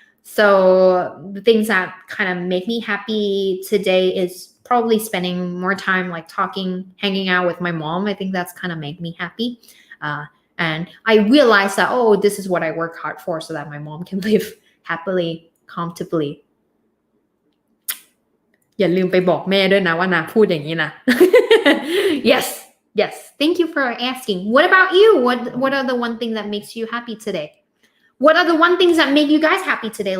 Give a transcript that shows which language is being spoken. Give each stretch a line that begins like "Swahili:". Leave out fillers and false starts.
English: So the things that kind of make me happy today is probably spending more time like talking, hanging out with my mom. I think that's kind of make me happy. And I realized that, oh, this is what I work hard for, so that my mom can live happily, comfortably.
Thai: อย่าลืมไปบอกแม่ด้วยนะว่านาพูดอย่างนี้นะ
English: Yes. Thank you for asking. What about you? What are the one thing that makes you happy today? What are the one things that make you guys happy today?